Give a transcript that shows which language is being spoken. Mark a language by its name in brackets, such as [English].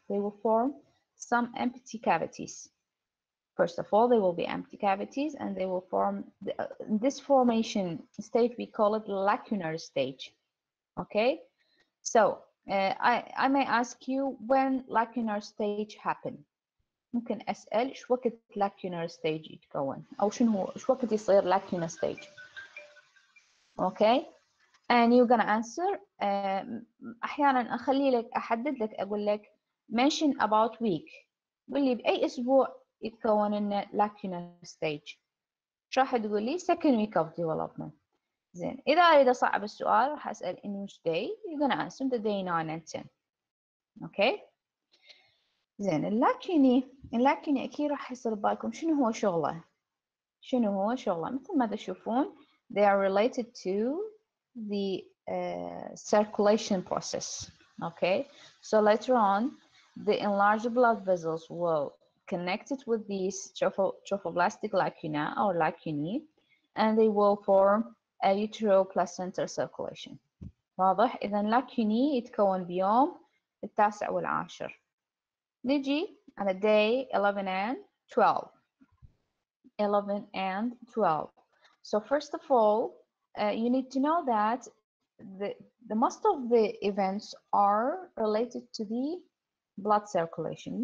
[English] They will form some empty cavities. First of all, they will be empty cavities, and they will form this formation stage we call it lacunar stage. Okay, so I may ask you when lacunar stage happen. [Arabic] ممكن أسأل إيش وقت lacunar stage يتكون، أو شنو هو إيش وقت يصير lacunar stage. [English] Okay, and you're gonna answer. [Arabic] أحيانا أحدد لك أقول لك [English] mention about week. [Arabic] قول لي بأي أسبوع يتكون لنا lacunar stage. شو راح تقول لي؟ [English] second week of development. [Arabic] زين، إذا أريد أصعب السؤال راح أسأل [English] in which day. you're gonna answer the day 9 and 10. okay. [Arabic] زين، اللاكيني أكيد راح يصير بالكم شنو هو شغله. مثل ما تشوفون [English] they are related to the circulation process. Okay, so later on the enlarged blood vessels will connect it with these trophoblastic lacuna or lacunae, and they will form a uteroplacental circulation. [Arabic] واضح؟ إذا lacunae يتكون بيوم 9 و10. نجي على [English] day 11 and 12. 11 and 12. So first of all, you need to know that the most of the events are related to the blood circulation.